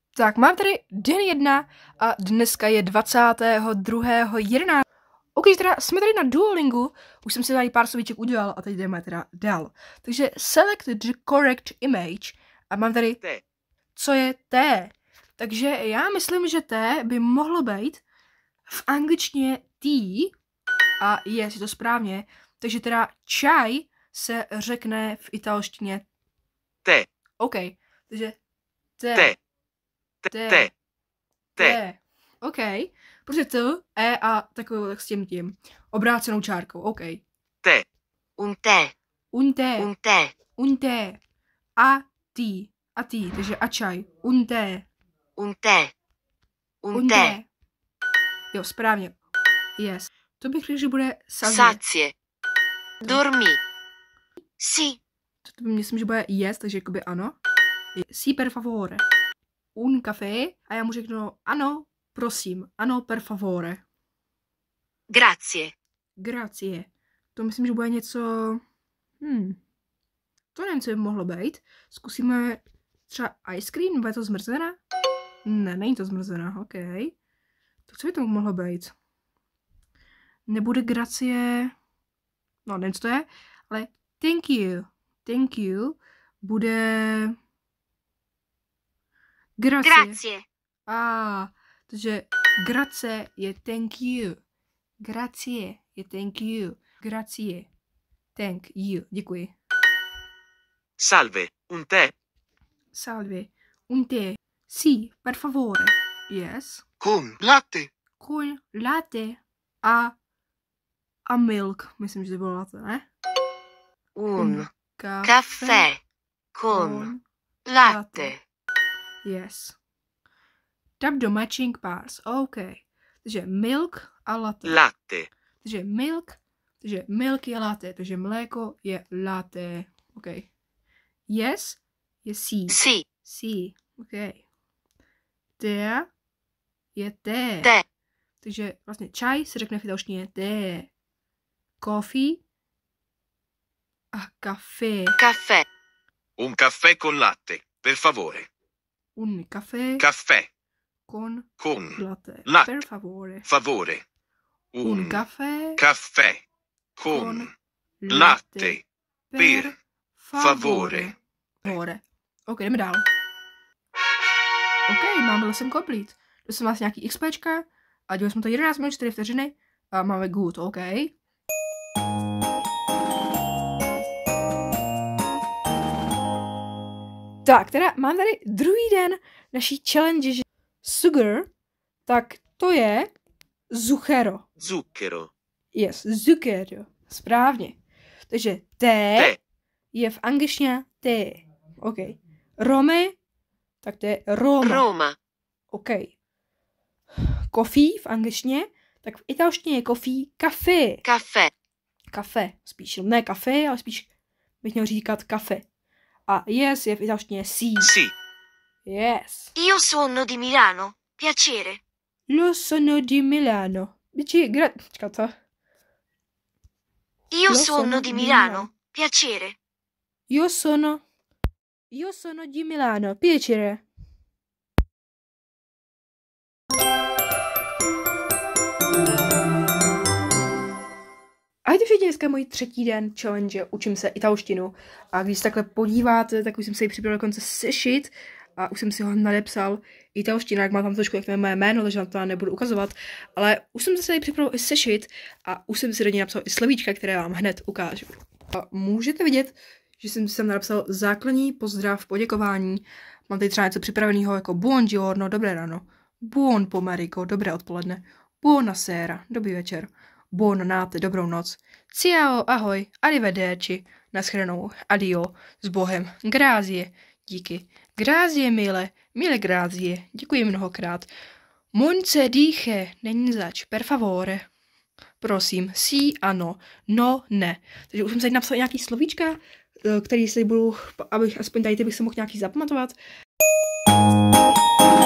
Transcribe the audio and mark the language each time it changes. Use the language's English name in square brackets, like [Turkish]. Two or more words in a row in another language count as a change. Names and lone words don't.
[Czech] Tak, mám tady den 1 a dneska je 22.11. Ok, teda jsme tady na Duolingu, už jsem si tady pár slovíček udělal a teď jdeme teda dál. Takže [English] select the correct image [Czech] a mám tady, co je T. Takže já myslím, že T by mohlo být v angličtině tea a je to správně. Takže teda čaj se řekne v italštině [Italian] Te. [Czech] OK, takže T. [Italian] Te. [Czech] T. [Italian] Te. [Czech] T. OK. Protože T, E a takovou tak s tím obrácenou čárkou. OK. [Italian] Te. Un tè. Un té. Un tè. Un té. [Czech] A tí. A tí. Takže a čaj. [Italian] Un té. Un tè. Un Un tè. [Czech] té. Jo, správně. Yes. To bych řekl, že bude sazie. [Italian] Sazie. Dormì. Sì. [Czech] To myslím, že bude yes, takže jakoby ano. [Italian] Sí, per favore. Un café. [Czech] A já mu řeknu ano, prosím. Ano, [Italian] per favore. Grazie. Grazie. [Czech] To myslím, že bude něco... To nevím, co by mohlo být. Zkusíme třeba ice cream, nebo je to zmrzená? Ne, není to zmrzená, OK. Tak co by to mohlo být? Nebude gracie... No, nevím, co to je, ale [English] thank you. Thank you [Czech] bude... Gracie. [Italian] Grazie. [Czech] Takže grazie je [English] thank you. [Czech] Grazie je [English] thank you. [Czech] Grazie. [English] Thank you. [Czech] Děkuji. [Italian] Salve. Un tè. Salve. Un té. Sì, per favore. [English] Yes. [Italian] Con latte. Con latte a milk. [Czech] Myslím, že to bylo latte, ne? [Italian] Un caffè con latte. [English] Yes. Tap do matching pairs. OK. [Czech] Takže milk a latte. [Italian] Latte. [Czech] Takže milk je latte. Takže mléko je latte. OK. Yes je sí. [Italian] Sì. Sí. [Czech] OK. Té je té. [Italian] Tè. [Czech] Takže vlastně čaj se řekne v italštině té. Coffee a café. [Italian] Caffè. Un caffè con latte, per favore. Un café Caffè. con latte. latte. Per favore. Favore. Un caffè caffè con latte, per favore. Favore. [Czech] OK, jdeme dál. OK, máme [English] lesson complete. [Czech] To jsem vás nějaký XPčka a dělali jsme to 11 minut 4 vteřiny a máme good, OK. Tak, teda mám tady druhý den naší challenge, že sugar, tak to je zucchero. [Italian] Zucchero. Yes, zucchero. [Czech] Správně. Takže té je v angličtině té. OK. Rome, tak to je Roma. [Italian] Roma. [Czech] OK. Coffee v angličtině, tak v italštině je coffee, café. [Italian] Caffè. [Czech] Kafe. Spíš ne kafe, ale spíš bych měl říkat kafe. A yes je v italštině sí. [Italian] Sì. [English] Yes. [Italian] Io sono di Milano. Piacere. Lo sono di Milano. Dici, to. Io sono di Milano. Piacere. Io sono di Milano. Piacere. [Czech] Ahojte všichni, dneska je můj třetí den challenge, učím se italštinu a když se takhle podíváte, tak už jsem si ji připravil dokonce sešit a už jsem si ho nadepsal italština, jak má tam trošku jak moje jméno, takže na to nebudu ukazovat, ale už jsem si připravil i sešit a už jsem si do něj napsal i slovíčka, které vám hned ukážu. A můžete vidět, že jsem si tam napsal základní pozdrav, poděkování, mám tady třeba něco připraveného jako buongiorno, dobré ráno, [Italian] buon pomeriggio, [Czech] dobré odpoledne, buonasera, dobrý večer, buonanotte, dobrou noc, ciao, ahoj, arrivederci, naschledanou, adio, s Bohem, [Italian] grazie, díky, grazie mille, mille grazie, [Czech] děkuji mnohokrát, monce dije, není zač, [Italian] per favore, [Czech] prosím, sí, ano, no, ne. Takže už jsem tady napsal nějaký slovíčka, který si budu, abych aspoň tady bych se mohl nějaký zapamatovat.